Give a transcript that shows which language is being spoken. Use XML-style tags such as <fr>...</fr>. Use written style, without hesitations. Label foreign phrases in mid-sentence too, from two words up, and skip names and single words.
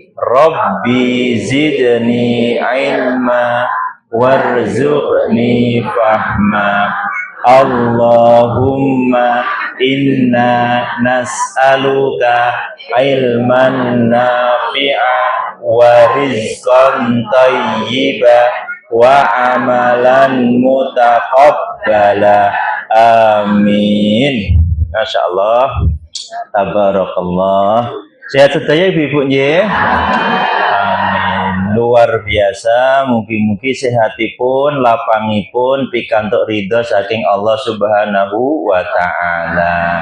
<ar>رب زدني علما وارزقني فهما. اللهم إنا نسألك علما نافعا ورزقا طيبا وعملا متقبلا. Amin. ما شاء الله، تبارك الله.</ar> <jv>Sehat sedaya ibu-ibu nggih. Amin. Luar biasa, mugi-mugi sehatipun, lapangipun pikantuk ridho saking Allah</jv> <ar>سبحانه وتعالى.</ar>